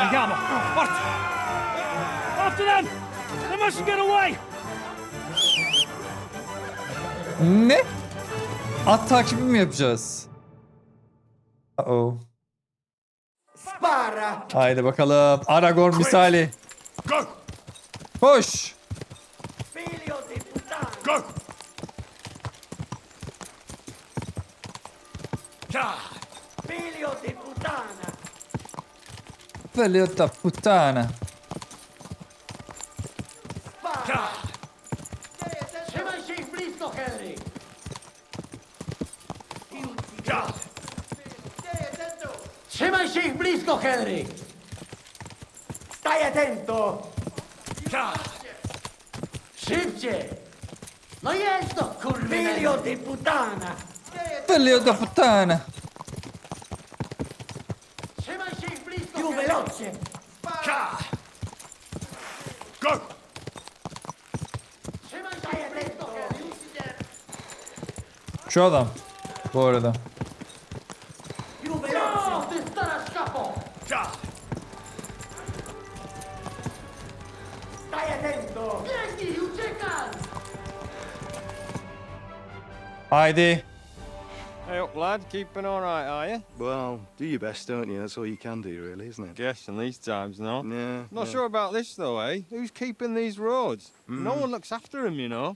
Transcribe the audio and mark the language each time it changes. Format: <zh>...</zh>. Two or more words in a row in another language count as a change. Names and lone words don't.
<it>Andiamo! Forza!</it> <en>After them! They must get away!</en> <tr>Ne? At takibi mi yapacağız? Uh-oh.</tr> <it>Spara!</it> <tr>Haydi bakalım. Aragorn misali.</tr> <en>Go!</en> <tr>Koş.</tr> <it>Figlio di puttana!</it> <en>Go! Yeah!</en> <it>Figlio di puttana! Figlio da puttana. Spara!</it> <pl>Trzymaj się ich blisko, Henry!</pl> <en>Yeah!</en> <pl>Trzymaj się ich blisko, Henry!</pl> <it>Staj attento!</it> <en>Yeah!</en> <pl>Szybciej! No jest to, kurwa!</pl> <it>Figlio di puttana! Figlio da puttana.</it> <pl>Trzymaj się ich blisko,</pl> <it>più veloce!</it> <en>Yeah! Go!</en> <pl>Trzymaj się ich blisko, Henry!</pl> <tr>Şu adam. Bu arada.</tr> <it>Più veloce!</it> <pl>No, ty stara szkapo!</pl> <en>Yeah!</en> <it>Staj attento!</it> <pl>Biegnij, uciekaj!</pl> <tr>Haydi.</tr> <en>Hey up, lad. Keeping all right, are you? Well, do your best, don't you? That's all you can do, really, isn't it? Guess in these times, no. Yeah. Not sure about this, though, eh? Who's keeping these roads? No one looks after them, you know.</en>